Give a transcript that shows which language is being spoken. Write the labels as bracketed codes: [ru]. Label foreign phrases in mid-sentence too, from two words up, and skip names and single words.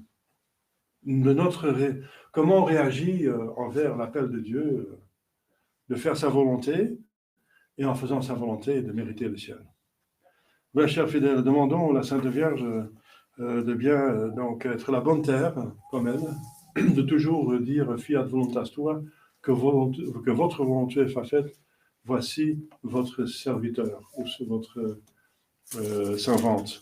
[fr] De comment on réagit envers l'appel de Dieu, de faire sa volonté, et en faisant sa volonté, de mériter le ciel. Bien, chers fidèles, demandons à la Sainte Vierge de bien donc être la bonne terre, comme elle, de toujours dire [la] fiat voluntas tua, [fr] que votre volonté soit faite, voici votre serviteur, ou votre servante.